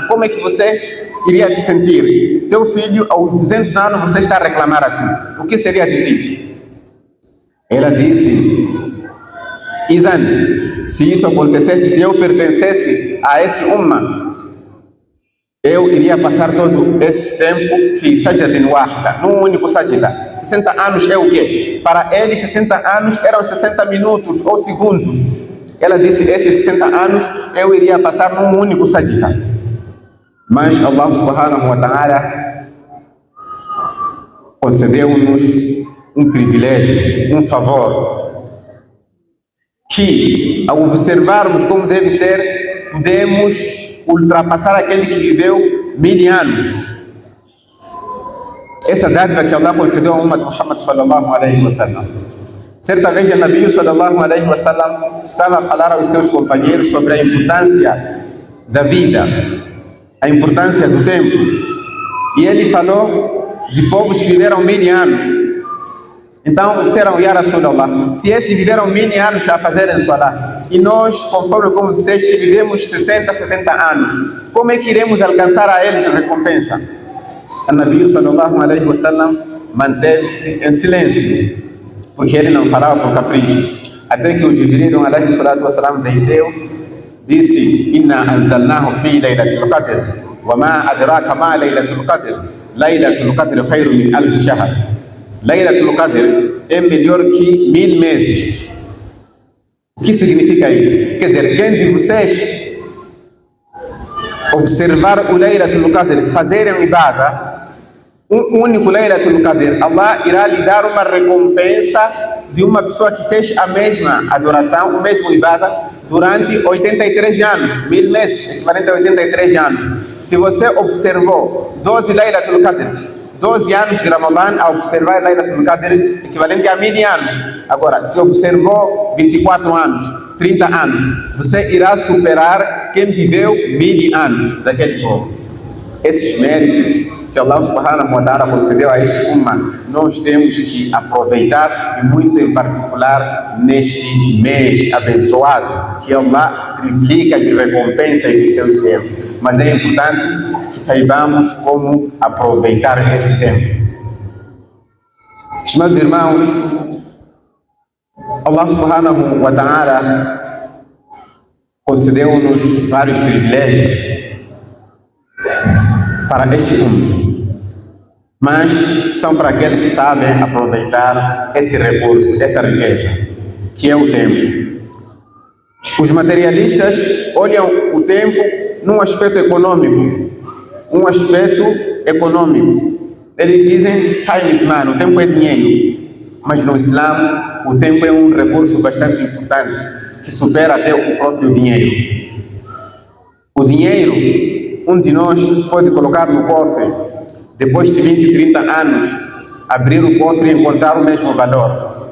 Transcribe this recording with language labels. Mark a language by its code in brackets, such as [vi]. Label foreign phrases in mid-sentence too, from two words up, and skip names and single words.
[pt] Como é que você iria te sentir? Teu filho aos 200 anos você está a reclamar assim. O que seria de ti? Ela disse: Idan, se isso acontecesse, se eu pertencesse a esse Ummah, eu iria passar todo esse tempo [ar] في سجدة واحدة, [pt] num único sajda. 60 anos é o quê? Para ele 60 anos eram 60 minutos ou segundos. Ela disse: esses 60 anos eu iria passar num único sajda. Mas Allah [ar] سبحانه وتعالى [pt] concedeu-nos um privilégio, um favor, que ao observarmos como deve ser, podemos ultrapassar aquele que viveu 1000 anos. Essa dádiva que Allah concedeu a Ummah Muhammad [ar] صلى الله عليه وسلم. [pt] Certa vez, o Nabi [ar] صلى الله عليه وسلم [pt] estava a falar aos seus companheiros sobre a importância da vida, a importância do tempo. E ele falou de povos que viveram 1000 anos. Então disseram: [ar] يا رسول الله, [pt] se esses viveram 1000 anos a fazerem salah, e nós, conforme como disseste, vivemos 60, 70 anos, como é que iremos alcançar a eles a recompensa? O Nabi [ar] صلى الله عليه وسلم [pt] manteve-se em silêncio, porque ele não falava por capricho. Até que o Jibril [ar] عليه الصلاة والسلام [pt] desceu, disse: [ar] إنا أنزلناه في ليلة القدر وما أدراك ما ليلة القدر ليلة القدر خير من ألف شهر. [pt] Laylatul Qadr é melhor que 1000 meses. O que significa isso? Quer dizer, quem de vocês observar o Laylatul Qadr, fazerem ibada, um único Laylatul Qadr, Allah irá lhe dar uma recompensa de uma pessoa que fez a mesma adoração, o mesmo ibada, durante 83 anos, 1000 meses, equivalente a 83 anos. Se você observou 12 Laylatul Qadr, 12 anos de Ramadã a observar Laylatul Qadr, equivalente a 1000 anos. Agora, se observou 24 anos, 30 anos, você irá superar quem viveu 1000 anos daquele povo. Esses méritos que Allah [ar] سبحانه وتعالى [pt] concedeu a este umma, nós temos que aproveitar, e muito em particular neste mês abençoado, que Allah triplica as recompensas dos seus servos. Mas é importante que saibamos como aproveitar esse tempo. Estimados irmãos, Allah [ar] سبحانه وتعالى [pt] concedeu-nos vários privilégios para este mundo, mas são para aqueles que sabem aproveitar esse recurso, essa riqueza, que é o tempo. Os materialistas olham o tempo num aspecto econômico, Eles dizem, [en] time is money, [pt] o tempo é dinheiro. Mas no Islã, o tempo é um recurso bastante importante, que supera até o próprio dinheiro. O dinheiro, um de nós pode colocar no cofre, depois de 20, 30 anos, abrir o cofre e encontrar o mesmo valor.